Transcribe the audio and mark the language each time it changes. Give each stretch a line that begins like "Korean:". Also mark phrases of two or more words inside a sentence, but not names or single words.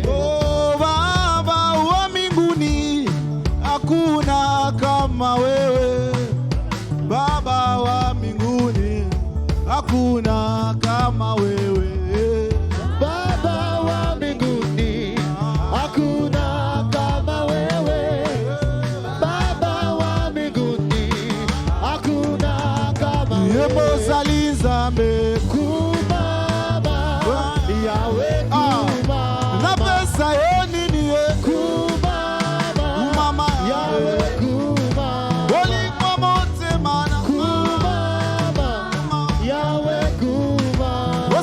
Swahili: oh baba wa mbinguni hakuna kama wewe, baba wa mbinguni hakuna kama wewe, Baba wa mbinguni, hakuna kama wewe. Baba wa mbinguni, hakuna kama wewe.
Lingala: yebozali nzambe Kumama, Yahweh kumama. napesa yo nini ye Kumama, mama Yahweh kumama. olingwa motema na Kumama, Yahweh kumama.